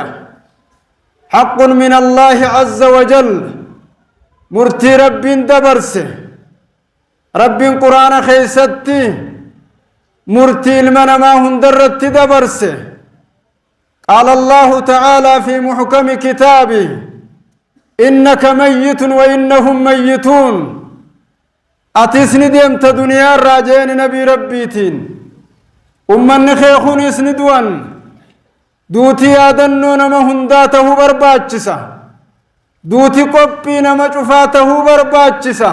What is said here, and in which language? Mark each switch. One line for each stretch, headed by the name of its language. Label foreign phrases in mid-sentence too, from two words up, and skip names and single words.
Arabic: حق من الله عز وجل
Oromo: murtii rabbiin dabarse. rabbiin quraana keessatti murtii ilma namaa hundarratti dabarse.
Arabic: قال الله تعالى في محكم كتابه إنك ميت وإنهم ميتون.
Oromo: atisni deemta duniyaa irraa jeeni nabii rabbiitiin, ummanni kee kunis ni du'an. duuti yaadannoo nama hundaa tahuu barbaachisa. duuti qophii nama cufaa tahuu barbaachisa.